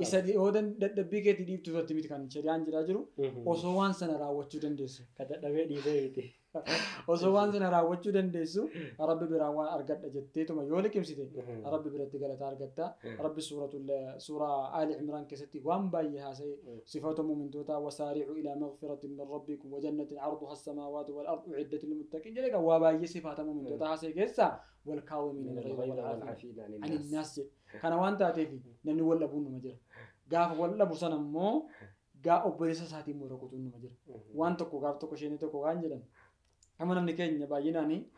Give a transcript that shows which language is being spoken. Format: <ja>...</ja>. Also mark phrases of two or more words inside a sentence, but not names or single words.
<om>isa yoo dadhabbii keetii dhiibtu irratti miti kan shari'aan jiraa jiru osoo waan sana raawwachuu dandeessu ka dadhabee dhiisee miti osoo waan sana raawwachuu dandeessu rabbi biraa waan argadha jetteetuma yoo liqimsite rabbi biratti galata argatta rabbi suuraa aali imraan keessatti waan baay'ee haasa'e sifaata mu'mintootaa</om> <ar>وسارعوا إلى مغفرة من ربكم وجنة عرضها السماوات والأرض أعدت للمتقين</ar> <om>jedhe waa baay'ee sifaata mu'mintootaa haasa'e keessa</om> <ar>والكاظمين الغيظ والعافين عن الناس</ar> <om>kana waan taateef namni wal dhabuun numa jira gaafa wal dhabu sana immoo gaa obboleessa isaatiin mura kutuun numa jira waan tokko gaaf tokko isheen tokko waan jedhan amma namni keenya baay'inaan</om>